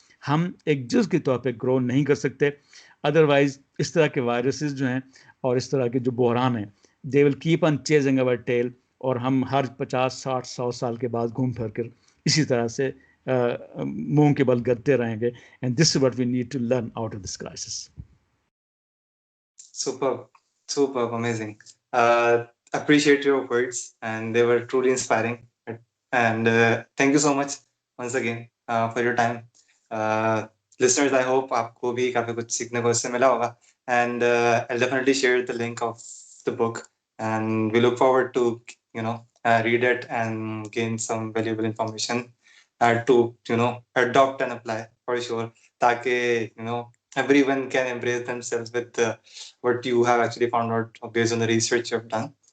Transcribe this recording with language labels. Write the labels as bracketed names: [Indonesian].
[Urdu] ہم ایک جز کے طور پہ گرو نہیں کر سکتے, ادروائز اس طرح کے وائرسز جو ہیں اور اس طرح کے جو بحران ہیں, [English] they will keep on chasing our tail, [Urdu] اور ہم ہر 50, 60, 100 سال کے بعد گھوم پھر کر اسی طرح سے منہ کے بل گرتے رہیں گے. [English] and this is what we need to learn out of this crisis. Superb, amazing. Appreciate your words, and they were truly inspiring. And thank you so much once again for your time. Listeners, I hope [Urdu] آپ کو بھی کافی کچھ سیکھنے کو اس سے ملا ہوگا. [English] And I'll definitely share the link of the book, and we look forward to read it and gain some valuable information to adopt and apply for sure, تاکہ everyone can embrace themselves with what you have actually found out based on the research you've done.